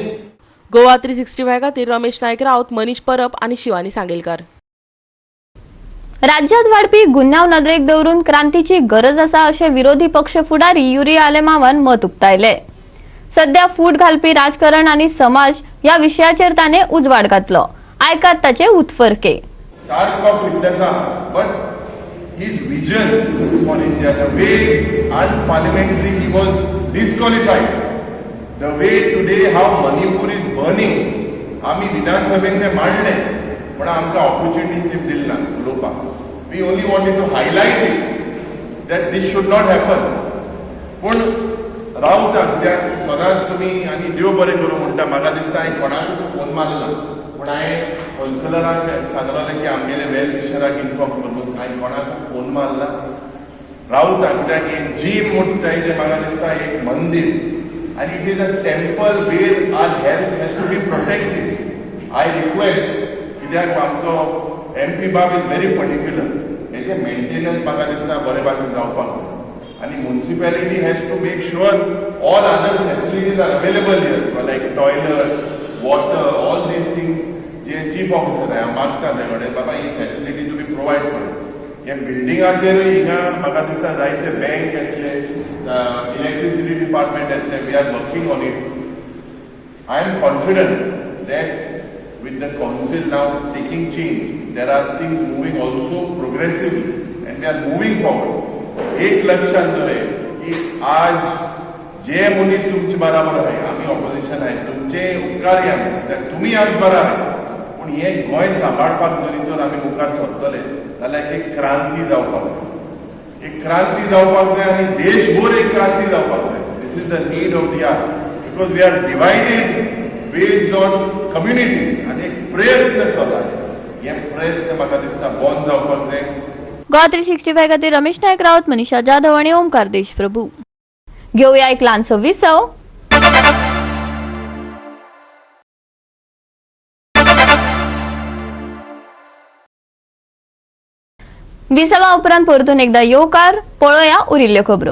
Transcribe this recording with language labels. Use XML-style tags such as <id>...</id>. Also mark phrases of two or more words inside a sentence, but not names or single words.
<kok>गोवा 365 खातीर रमेश नायक रावत, मनीष परब आणि शिवानी सांगेलकार. राज्यात वाढपी गुन्यांव नदरेक दवरून क्रांतीची गरज आसा अशें विरोधी पक्ष फुडारी युरी आलेमावान मत उक्तायले. सध्या फूट घालपी राजकारण आनी समाज ह्या विशयाचेर ताणें उजवाड घातलो. आयकात ताचे उतफर्के.</kok> <en>Spark of fitness, but his vision for India, the way unparliamentary he was disqualified, the way today how Manipur is burning,</en> <kok>आम्ही विधानसभेने मांडले पण आमकां ऑपॉर्च्युनिटी दिली ना उलोवपाक.</kok> <en>we only wanted to highlight it that this should not happen.</en> <kok>पूण रावता कित्याक सदांच तुमी आनी देव बरें करूं म्हणटा. म्हाका दिसता हांवें कोणाकूच फोन मारलो ना पूण हांवें होलसेलराक सांगलोलें की आमगेले वेल विशराक इन्फॉर्म करून. हांवें कोणाकूच फोन मारला. रावता कित्याक एक जीम म्हणटा तें म्हाका दिसता एक मंदीर</kok> <en>and it is a temple where our health has to be protected. I request</en> <kok>कित्याक आमचो MP बाब</kok> <en>is very particular.</en> <kok>हेजे मेंटेनन्स म्हाका दिसता बरे भाशेन जावपाक जाय आनी</kok> <en>municipality has to make sure all other facilities are available here like toilet, water, all these things</en> <kok>जे चीफ ऑफिसर आहे मागता ते कडेन बाबा ही फॅसिलिटी तुमी प्रोवायड कर. ह्या बिल्डिंगाचेर हिंगा म्हाका दिसता जायते बँक येतले,</kok> <en>electricity department येतले. We are working on it. I am confident that with the council now taking change, there are things moving also progressively and we are moving forward.</en> <kok>एक लक्षात दवरें की आज जे मनीस तुमचे बराबर आहे, आम्ही ऑपोजिशन आहे, तुमचे उपकारी आमी, तुमी आज बरा आहे. पूण हे गोंय सांबाळपाक जरी तर आमी मुखार सरतले जाल्यार एक क्रांती जावपाक जाय. एक क्रांती जावपाक जाय आनी देशभर एक क्रांती जावपाक जाय.</kok> <en>this is the need of the hour because we are divided based on communities</en> <kok>आनी एक प्रयत्न चलता हे प्रयत्न म्हाका दिसता बंद जावपाक जाय. गोवा 365 खातीर रमेश नायक रावत, मनीषा जाधव आणि ओमकार देशप्रभू. घेऊया एक ल्हानसो विसव. विसवा उपरांत परतून एकदा येवकार, पळोवया उरिल्ल्यो खबरो.</kok>